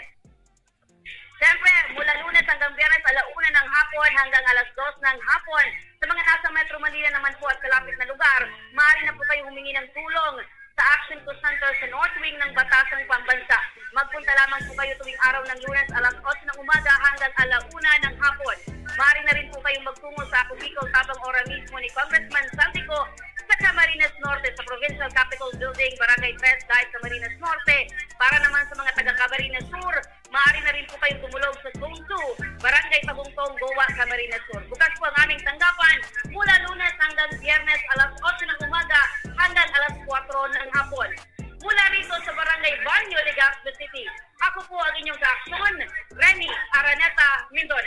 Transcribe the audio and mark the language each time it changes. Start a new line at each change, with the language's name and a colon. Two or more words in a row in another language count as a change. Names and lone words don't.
Filipino: Siyempre, mula Lunes hanggang Biyernes, 1:00 ng hapon hanggang 2:00 ng hapon. Sa mga nasa Metro Manila naman po at kalapit na lugar, maaari na po kayong humingi ng tulong sa Action to Center sa North Wing ng Batasang Pambansa. Magpunta lamang po kayo tuwing araw ng Lunes 8:00 ng umaga hanggang 1:00 ng hapon. Maaari na rin po kayong magtungo sa Ako Bicol Tabang Ora mismo ni Congressman Saldico sa Camarines Norte sa Provincial Capitol Building, Barangay 3, Dive, Camarines Norte. Para naman sa mga taga Camarines Sur, maaari na rin po kayong tumulong sa Zone 2, Barangay Pagungtong, Goa, Camarines Sur. Bukas po ang aming tanggapan mula Lunes hanggang Biyernes 8:00 ng umaga hanggang 4:00 ng hapon. Mula rito sa Barangay Banyo, Legazpi City, ako po ang inyong kaaksyon, Remy Araneta Mindone.